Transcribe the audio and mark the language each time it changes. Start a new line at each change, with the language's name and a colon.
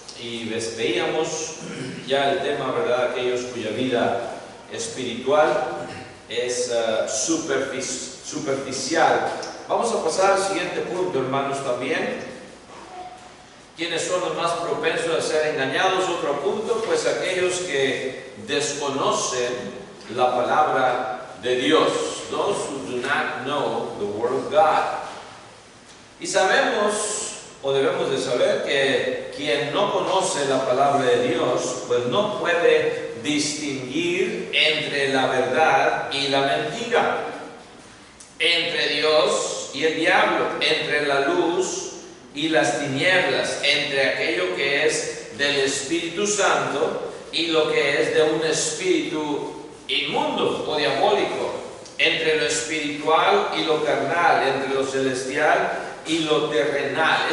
Spanish: Y veíamos ya el tema, ¿verdad? Aquellos cuya vida espiritual es superficial. Vamos a pasar al siguiente punto, hermanos, también. ¿Quiénes son los más propensos a ser engañados? Otro punto, pues aquellos que desconocen la palabra de Dios.
English: Those who do not know the Word of God.
Spanish: Y sabemos, o debemos de saber, que quien no conoce la palabra de Dios, pues no puede distinguir entre la verdad y la mentira, entre Dios y el diablo, entre la luz y las tinieblas, entre aquello que es del Espíritu Santo y lo que es de un espíritu inmundo o diabólico, entre lo espiritual y lo carnal, entre lo celestial y lo terrenal.